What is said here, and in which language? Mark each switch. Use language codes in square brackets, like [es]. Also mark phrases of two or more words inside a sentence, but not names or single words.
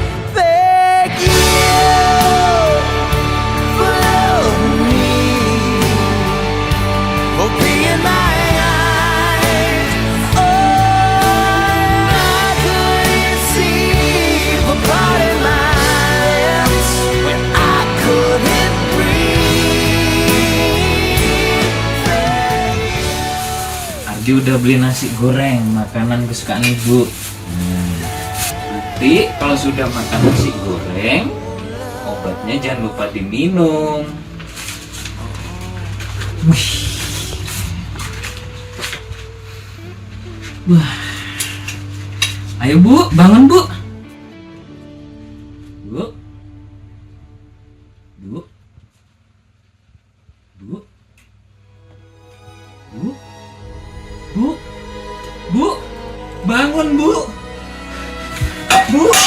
[en] Thank you for loving me, for being my eyes. Oh, I couldn't see, for parting my lips when I couldn't breathe. [id] Ardi udah beli nasi goreng, makanan kesukaan ibu. Nanti kalau sudah makan nasi goreng, obatnya jangan lupa diminum. Wih. Wah. Ayo bu, bangun bu. Bu. Bu. Bu. Bu. Bu. Bu. Bangun bu. Bu.